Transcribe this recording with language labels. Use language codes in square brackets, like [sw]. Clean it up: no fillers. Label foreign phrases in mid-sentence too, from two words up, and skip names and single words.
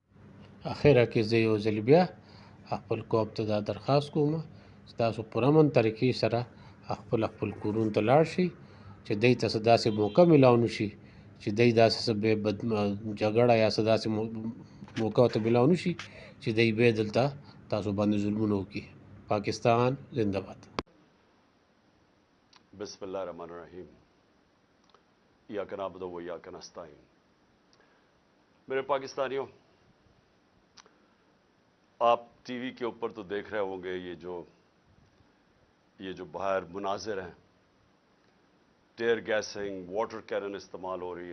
[ps] اخره کې زه یو ځل بیا خپل قوم ته دا درخواست کوم چې تاسو پر امن طریقې سره خپل کورونو ته لاړ شئ، چې دی ته څه داسې موقع ملاو نه شي چې دی داسې څه جګړه یا څه داسې موقع ورته ملاو نه شي چې دی بیا دلته تاسو باندې ظلمونه وکړي. [ur] پاکستان زنده باد. [ar] بسم اللہ الرحمن الرحیم. ایاک نعبد و ایاک نستعین. [ur] میرے پاکستانیوں، آپ ٹی وی کے اوپر تو دیکھ رہے ہوں گے یہ جو باہر مناظر ہیں، [en] tear gassing, water cannon [ur] استعمال ہو رہی ہے.